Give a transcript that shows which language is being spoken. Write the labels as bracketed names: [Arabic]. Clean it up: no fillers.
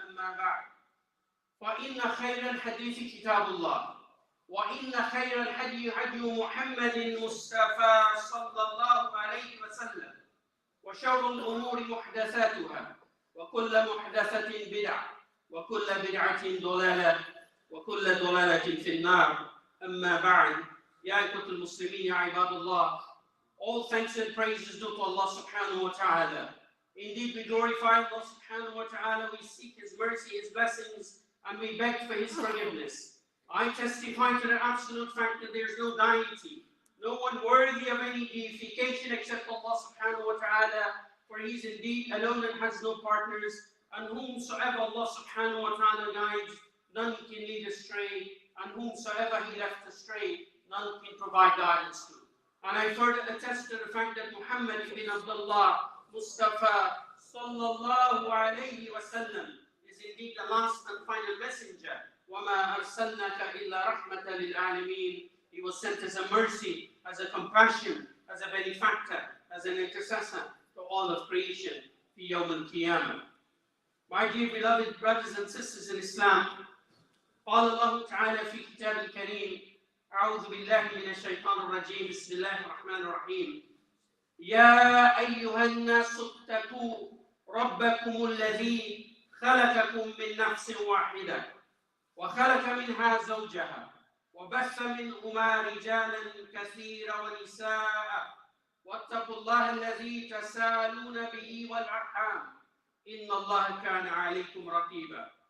[Arabic] أما بعد، فإن خير الحديث كتاب الله، وإن خير الهدي هدي محمد مصطفى صلى الله عليه وسلم، وشر الأمور محدثاتها، وكل محدثة بدعة، وكل بدعة ضلالة، وكل ضلالة في النار. أما بعد، يا أيها المسلمين يا عباد الله, [English] all thanks and praises due to Allah subhanahu wa ta'ala. Indeed, we glorify Allah subhanahu wa ta'ala, we seek His mercy, His blessings, and we beg for His forgiveness. I testify to the absolute fact that there is no deity, no one worthy of any deification except Allah subhanahu wa ta'ala, for He is indeed alone and has no partners, and whomsoever Allah subhanahu wa ta'ala guides, none can lead astray, and whomsoever He left astray, none can provide guidance to. And I further attest to the fact that Muhammad ibn Abdullah Mustafa sallallahu alayhi wa sallam is indeed the last and final messenger. [Arabic] وَمَا أَرْسَلْنَاكَ إِلَّا رَحْمَةً لِلْعَالَمِينَ. [English] He was sent as a mercy, as a compassion, as a benefactor, as an intercessor to all of creation. [Arabic] في يوم القيامة. [English] My dear beloved brothers and sisters in Islam, [Arabic] قال الله تعالى في كتاب الكريم: أعوذ بالله من الشيطان الرجيم. بسم الله الرحمن الرحيم. يا أيها الناس اتقوا ربكم الذي خلقكم من نفس واحدة وخلق منها زوجها وبث منهما رجالا كثيرا ونساء، واتقوا الله الذي تساءلون به والأرحام إن الله كان عليكم رقيبا.